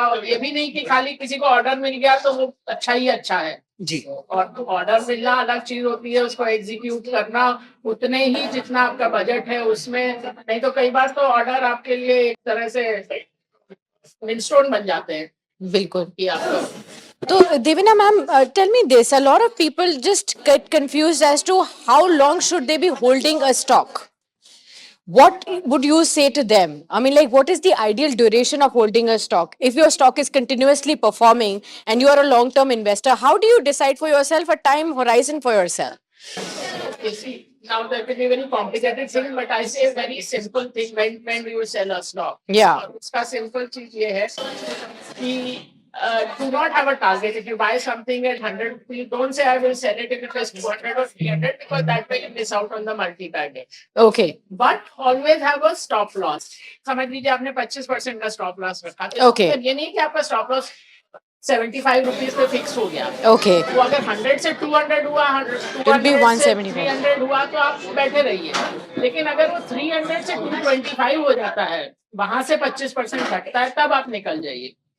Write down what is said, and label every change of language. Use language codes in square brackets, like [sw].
[hi] और ये भी नहीं कि खाली किसी को ऑर्डर मिल गया तो वो अच्छा ही अच्छा है जी। और ऑर्डर मिलना अलग चीज होती है, उसको एग्जीक्यूट करना उतने ही जितना आपका बजट है उसमें। नहीं तो कई बार तो ऑर्डर आपके लिए एक तरह से मिलस्टोन बन जाते हैं। बिल्कुल। कि आपको [en] So, Devina ma'am, tell me this. A lot of people just get confused as to how long should they be holding a stock. What would you say to them? I mean, like, what is the ideal duration of holding a stock? If your stock is continuously performing and you are a long-term investor, how do you decide for yourself a time horizon for yourself? You see, now that will be very complicated thing, but I say a very simple thing when you sell a stock. Yeah. [hi] और उसका simple चीज ये है कि [en] do not have a target. If you buy something at 100, you don't say I will sell it if it is 200 or 300, because that way you miss out on the multi-bagger. Okay. But always have a stop loss. [hi] समझ लीजिए आपने 25% का stop loss रखा, [en] Okay. [hi] ये नहीं कि आपका stop loss 75 rupees पे फिक्स हो गया। [en] Okay. [hi] वो अगर 100 से 200 हुआ, 200 से 300 हुआ तो आप बैठे रहिए। लेकिन अगर वो 300 से 225 हो जाता है, वहां से 25% घटता है, तब आप निकल जाइए।